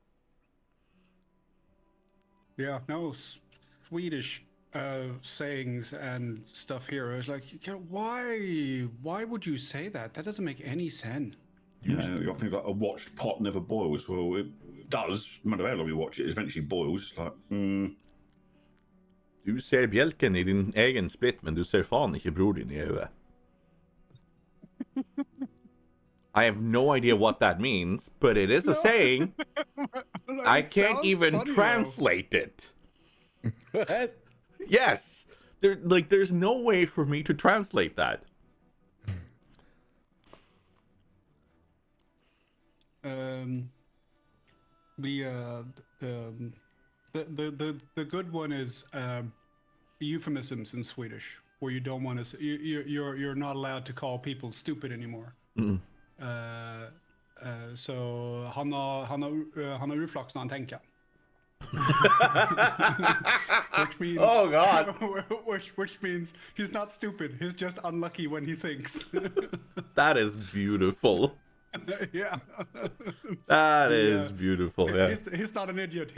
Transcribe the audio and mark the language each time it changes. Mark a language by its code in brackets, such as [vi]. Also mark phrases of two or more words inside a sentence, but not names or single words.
[en] Yeah, no, Swedish sayings and stuff here is like, why would you say that? That doesn't make any sense. You got things like a watched pot never boils. Well, it does. No matter how long you watch it, it eventually boils. It's like, [no] Du ser bjelken I din egen splitt, men du ser faen ikke bror din I øyet. [en] I have no idea what that means, but it is a saying. I can't even translate it. What? Yes. There's no way for me to translate that. The good one is euphemisms in Swedish, where you don't want to. You're not allowed to call people stupid anymore. [sv] So han har urflaks när han tänker. [en] Which means, oh God. which means he's not stupid. He's just unlucky when he thinks. That is beautiful. Yeah. That is beautiful. Yeah. He's not an idiot.